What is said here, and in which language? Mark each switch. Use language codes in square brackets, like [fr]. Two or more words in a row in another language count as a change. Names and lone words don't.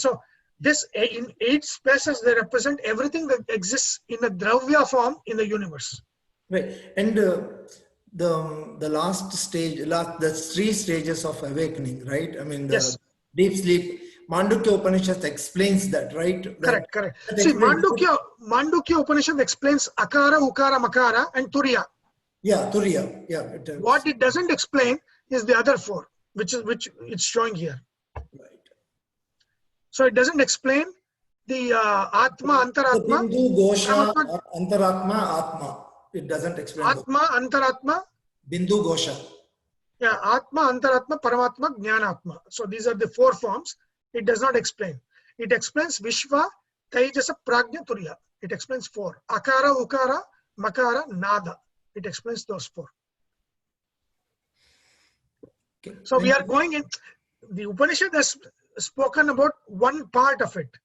[en] So this in 8 spaces, they represent everything that exists in a dravya form in the universe. Right. And the last stage, the 3 stages of awakening, right? I mean, the Yes. deep sleep. Mandukya Upanishad explains that, right? Correct. That See, explains Mandukya Upanishad explains [sa] akara, ukara, makara, [en] and turiya. Yeah, Turiya. Yeah. It tells. What it doesn't explain is the other 4, which it's showing here. Right. So it doesn't explain the Atma, The Antaratma, [sa] Bindu, Gosha, [en] Paramatma, [sa] Antaratma, Atma. [en] It doesn't explain those. [sa] Atma, Antaratma, Bindu, Gosha. yeah, Atma, Antaratma, Paramatma, Jnanatma. [en] So these are the 4 forms. It does not explain. It explains [sa] Vishwa, Taijasa, Prajna, Turiya. [en] It explains 4. [sa] Akara, Ukara, Makara, [en] Nada. It explains those 4. Okay. So we are going in, the Upanishad has spoken about one part of it.